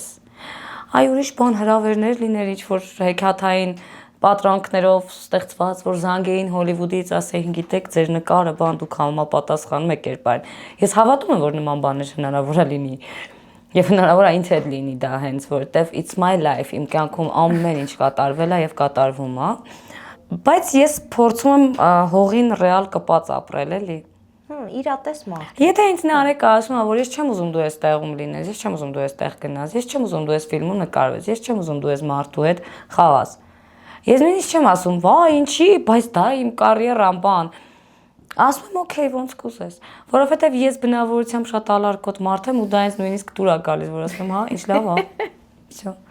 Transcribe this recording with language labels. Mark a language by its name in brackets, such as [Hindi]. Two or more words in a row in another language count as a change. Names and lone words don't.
[Armenian] Այ ուրիշ բան հրավերներ լիներ, ինչ որ հեքիաթային պատրանքներով ստեղծված, որ զանգեին Հոլիվուդից, ասեին, գիտեք, ձեր նկարը բան դուք համապատասխանում եք կերպարին։ Ես հավատում եմ, որ նման բաներ հնարավոր է լինի։ Եվ հնարավոր է ինձ հետ լինի դա հենց, որովհետև [English] it's my life, [Armenian] իմ կյանքում ամեն ինչ կատարվել է եւ կատարվում է։ Բայց ես փորձում եմ հողին ռեալ կպած ապրել, էլի։ Իրատես մարդ։ Եթե ինձ Նարեկը ասում է, որ ես չեմ ուզում դու այստեղում լինես, ես չեմ ուզում դու այստեղ գնաս, ես չեմ ուզում դու այս ֆիլմում նկարվես, ես չեմ ուզում դու այս մարդու հետ խաղաս։ Ես նույնիսկ չեմ ասում, վա, ինչի, բայց դա իմ կարիերան բան։ Ասում եմ, օքեյ, ոնց կուզես, որովհետև ես բնավորությամբ շատ ալարկոտ մարդ եմ ու դա ինձ նույնիսկ դուր է գալիս, որ ասում եմ, հա, ինչ լավ, հա։ Всё։